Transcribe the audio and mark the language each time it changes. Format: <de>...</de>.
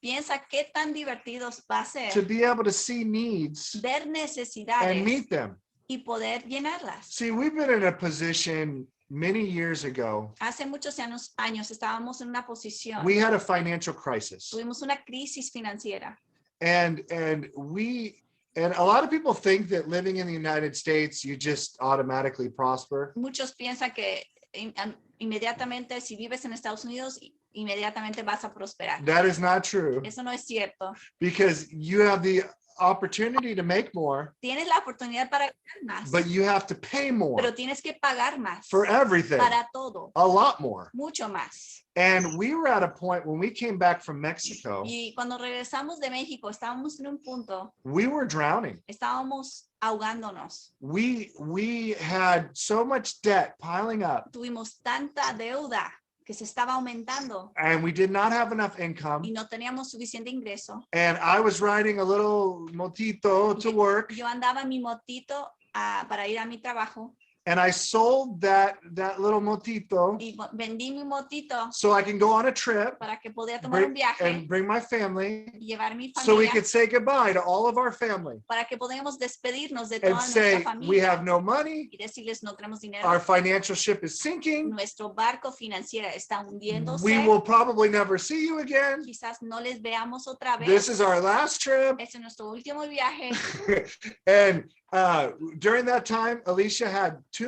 <es>Piensa qué tan divertidos va a ser</es> <en>to be able to see needs</en> <es>ver</es> <en>and</en> <es>necesidades</es> <en>meet them.</en> <es>y poder llenarlas.</es> <en>See, we've been in a position many years ago.</en> <es>Hace muchos años estábamos en una posición,</es> <en>We had a financial crisis.</en> <es>tuvimos una crisis financiera.</es> <en>And a lot of people think that living in the United States, you just automatically prosper.</en> <es>Muchos piensan que inmediatamente si vives en Estados Unidos, inmediatamente vas a prosperar.</es> <en>That is not true</en> <es>Eso no es cierto,</es> <en>because you have the opportunity to make more,</en> <es>Tienes la oportunidad para ganar más,</es> <en>but you have to pay more</en> <es>pero tienes que pagar más</es> <en>for everything,</en> <es>para todo,</es> <en>a lot more.</en> <es>mucho más.</es> <en>And we were at a point when we came back from Mexico,</en> <es>Y cuando regresamos de México, estábamos en un punto,</es> <en>we were drowning.</en> <es>estábamos ahogándonos.</es> <en>We had so much debt piling up,</en> <es>Tuvimos tanta deuda que se estaba aumentando</es> <en>and we did not have enough</en> <es>y</es> <en>income.</en> <es>no teníamos suficiente ingreso.</es> <en>And I was riding a little motito to work,</en> <es>Yo andaba en mi motito para ir a mi trabajo</es> <en>and I sold that little motito</en> <es>y vendí mi motito</es> <en>so I can go on a trip</en> <es>para que podía tomar un viaje</es> <en>and bring my family,</en> <es>y llevar mi</es> <en>so we</en> <es>familia</es> <en>could say goodbye to all of our family</en> <es>para que podamos despedirnos de</es> <en>and</en> <es>toda nuestra</es> <en>say, we</en> <es>familia</es> <en>have no money,</en> <es>y decirles no tenemos dinero.</es> <en>our financial ship is sinking,</en> <es>Nuestro barco financiero está hundiéndose.</es> <en>we will probably never see you again.</en> <es>Quizás no les veamos otra vez.</es> <en>This is our last trip.</en> <es>Este es nuestro último viaje.</es> <en>And during that time, Alicia had 2</en>